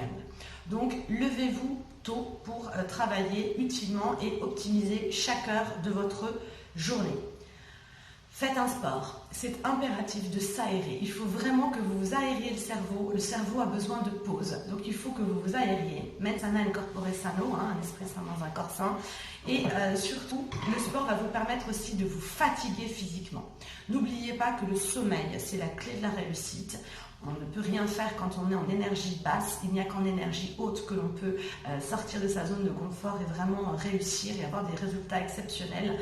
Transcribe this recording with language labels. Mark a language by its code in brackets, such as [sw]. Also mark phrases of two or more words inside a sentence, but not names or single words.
[fr] Donc, levez-vous tôt pour travailler utilement et optimiser chaque heure de votre journée. Faites un sport. C'est impératif de s'aérer. Il faut vraiment que vous vous aériez le cerveau. Le cerveau a besoin de pause. Donc, il faut que vous vous aériez. [la] Mens sana in corpore sano, [fr] un esprit sain dans un corps sain. Et surtout, le sport va vous permettre aussi de vous fatiguer physiquement. N'oubliez pas que le sommeil, c'est la clé de la réussite. On ne peut rien faire quand on est en énergie basse, il n'y a qu'en énergie haute que l'on peut sortir de sa zone de confort et vraiment réussir et avoir des résultats exceptionnels.